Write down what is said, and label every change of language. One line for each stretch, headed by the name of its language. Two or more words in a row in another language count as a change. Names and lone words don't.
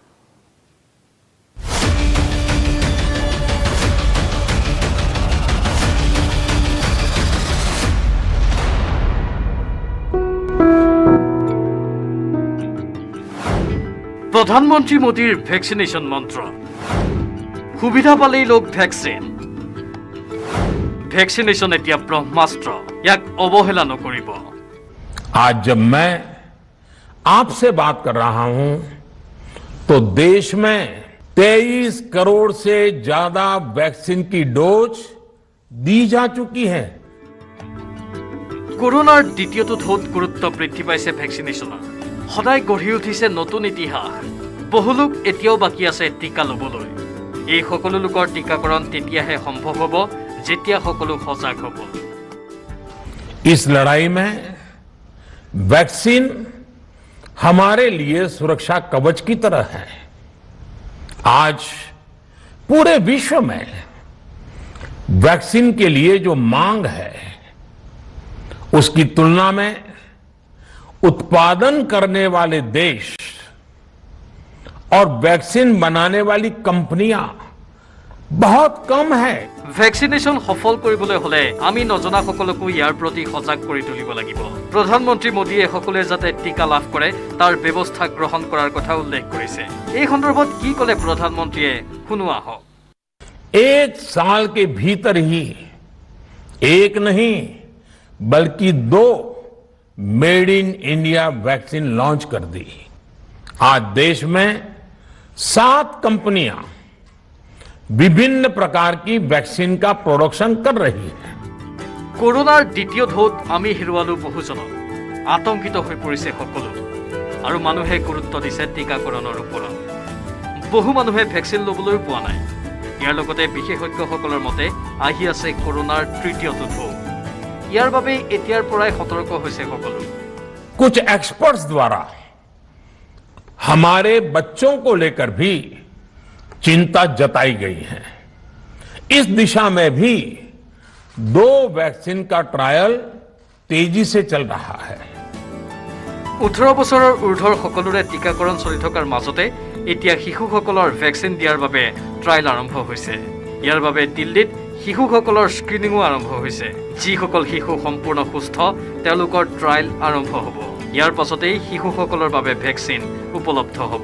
Assamese: প্ৰধানমন্ত্ৰী মোদীৰ ভেকচিনেশ্যন মন্ত্ৰ। সুবিধা পালেই লোক ভেকচিন। ভেকচিনেশ্যন এতিয়া ব্ৰহ্মাস্ত্ৰ, ইয়াক অৱহেলা নকৰিব।
Hindi: आज जब मैं आपसे बात कर रहा हूं तो देश में 23 करोड़ से ज्यादा वैक्सीन की डोज दी जा चुकी है।
Assamese: কৰোনাৰ দ্বিতীয়টো ঢৌত গুৰুত্ব বৃদ্ধি পাইছে ভেকচিনেশ্যনৰ। সদায় গঢ়ি উঠিছে নতুন ইতিহাস। বহু লোক এতিয়াও বাকী আছে টিকা ল'বলৈ। এই সকলো লোকৰ টিকাকৰণ তেতিয়াহে সম্ভৱ হ'ব যেতিয়া সকলো সজাগ হ'ব।
Hindi: इस लड़ाई में वैक्सीन हमारे लिए सुरक्षा कवच की तरह है। आज पूरे विश्व में वैक्सीन के लिए जो मांग है उसकी तुलना में उत्पादन करने वाले देश और वैक्सीन बनाने वाली कंपनियां बहुत कम है।
Assamese: ভেকচিনেশ্যন সফল কৰিবলৈ হ'লে আমি নজনা সকলকো ইয়াৰ প্ৰতি সজাগ কৰি তুলিব লাগিব। প্ৰধানমন্ত্ৰী মোদীয়ে সকলোৱে যাতে টিকা লাভ কৰে তাৰ ব্যৱস্থা গ্ৰহণ কৰাৰ কথা উল্লেখ কৰিছে। এই সন্দৰ্ভত কি ক'লে প্ৰধানমন্ত্ৰীয়ে শুনো আহক।
Hindi: 1 साल के भीतर ही एक नहीं बल्कि 2
English: made in India
Hindi: वैक्सीन लॉन्च कर दी। आज देश में 7 कंपनियां विभिन्न प्रकार की वैक्सीन का प्रोडक्शन कर रही है।
Assamese: কৰোনাৰ দ্বিতীয় ঢৌত আমি হেৰুৱালো বহুজনক। আতংকিত হৈ পৰিছে সকলো আৰু মানুহে গুৰুত্ব দিছে টীকাকৰণৰ ওপৰত। বহু মানুহে ভেকচিন ল'বলৈ পোৱা নাই। ইয়াৰ লগতে বিশেষজ্ঞসকলৰ মতে আহি আছে কৰোনাৰ তৃতীয়টো ঢৌ। ইয়াৰ বাবে এতিয়াৰ পৰাই সতৰ্ক হৈছে সকলো।
Hindi: कुछ एक्सपर्ट्स द्वारा हमारे बच्चों को लेकर भी चिंता जताई गई है। इस दिशा में भी 2 वैक्सीन का ट्रायल तेजी से चल रहा है।
Assamese: 18 বছৰৰ ঊৰ্ধৰ সকলোৰে টীকাকৰণ চলি থকাৰ মাজতে এতিয়া শিশুসকলৰ ভেকচিন দিয়াৰ বাবে ট্ৰায়েল আৰম্ভ হৈছে। ইয়াৰ বাবে দিল্লীত শিশুসকলৰ স্ক্ৰিনিঙো আৰম্ভ হৈছে। যিসকল শিশু সম্পূৰ্ণ সুস্থ তেওঁলোকৰ ট্ৰায়েল আৰম্ভ হ'ব। ইয়াৰ পাছতেই শিশুসকলৰ বাবে ভেকচিন উপলব্ধ হ'ব।